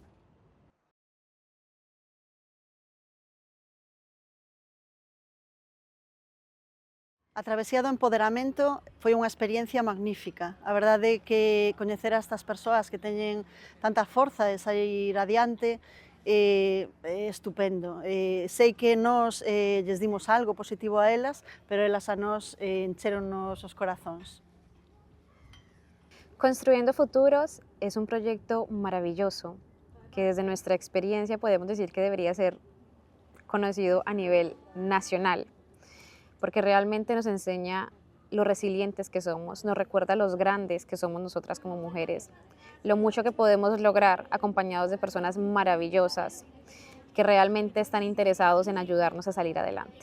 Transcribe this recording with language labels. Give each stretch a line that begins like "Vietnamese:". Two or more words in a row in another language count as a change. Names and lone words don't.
Galician: A travesía do empoderamento foi unha experiencia magnífica. A verdade é que coñecer a estas persoas que teñen tanta forza de sair adiante é estupendo. Sei que nós lles dimos algo positivo a elas, pero elas a nós encheronnos os corazóns.
Spanish: Construyendo Futuros es un proyecto maravilloso que desde nuestra experiencia podemos decir que debería ser conocido a nivel nacional, porque realmente nos enseña lo resilientes que somos, nos recuerda los grandes que somos nosotras como mujeres, lo mucho que podemos lograr acompañados de personas maravillosas que realmente están interesados en ayudarnos a salir adelante.